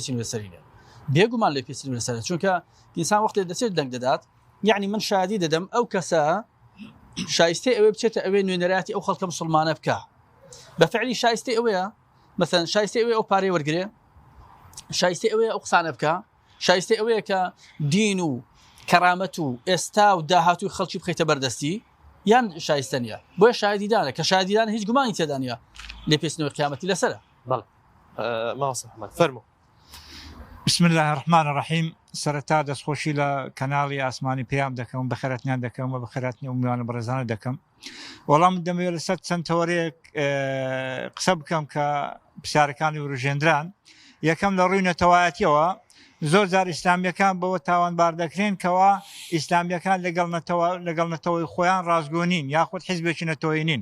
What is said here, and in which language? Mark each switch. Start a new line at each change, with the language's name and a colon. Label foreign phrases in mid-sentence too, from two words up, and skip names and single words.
Central Kurdish: پێچینەوەی لەسەرینە بێگومان لێ پێچینەوەی لەسەر چونکە ئینسان وەختێ دەچێت دەنگ دەدات یعنی من شادی دەدەم ئەو کەسە شایستەی ئەوێ بچێتە ئەوێ نوێنەراتی ئەو خەڵکە مسلمانە بکە بەفعلی شایستەی ئەوەیە مثلا شایستەی ئەوەیە ئەو پارەی وەرگێ شایستەی ئەوەیە ئەو قسانە بکە شایستەی ئەوەیە کە دین و کەرامەت و ئێستا و داهاتوی خەڵکی بخەیتە بەردەستی یان شایستە نیە بۆیە شایدیدانە کە شایدیدان هیچ گومانی تێدا نیە لێ پێچینەوەی قیامەتی لەسەرە. بەڵێ مامۆستا محەممەد فەرموو.
Arabic: بسم الله الرحمن الرحیم.
Central Kurdish: سەرەتا دەستخۆشی لە کەناڵی ئاسمانی پێیان دەکەم بەخێرەتنیان دەکەم و بەخێرەتنی و میوانە بەڕێزانە دەکەم. وەڵام دەمەوێت لەسەر چەند تەوەرەیەک قسە بکەم کە پرسیارەکانی وروژێندران. یەکەم لە ڕووی نەتەوایەتیەوە زۆر جار ئیسلامیەکان بەوە تاوانبار دەکرێن کەەوە ئیسلامیەکان لەگەڵ نەتەوەی خۆیان ڕازگۆنین یاخود حیزبێکی نەتەوەی نین.